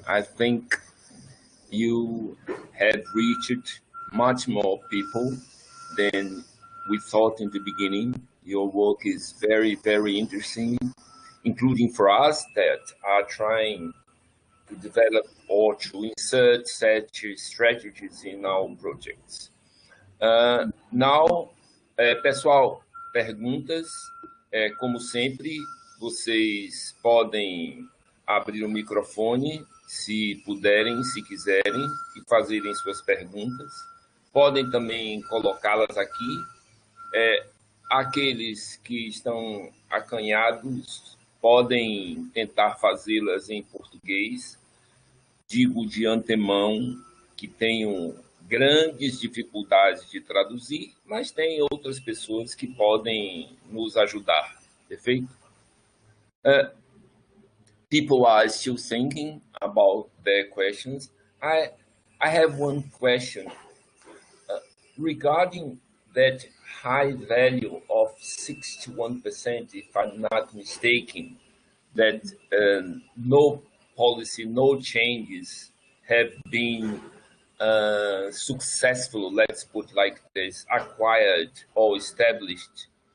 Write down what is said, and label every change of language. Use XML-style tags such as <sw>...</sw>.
<en>I think you have reached much more people than we thought in the beginning. Your work is very, very interesting, including for us that are trying to develop or to insert such strategies in our projects.</en> <pt>Now, pessoal, perguntas. Como sempre, vocês podem abrir o microfone, se puderem, se quiserem, e fazerem suas perguntas. Podem também colocá-las aqui. Aqueles que estão acanhados podem tentar fazê-las em português. Digo de antemão que tenho grandes dificuldades de traduzir, mas tem outras pessoas que podem nos ajudar, perfeito?</pt> <en>People are still thinking about their questions. I have one question regarding that high value of 61%, if I'm not mistaken, that no policy, no changes have been successful, let's put like this, acquired or established.</en>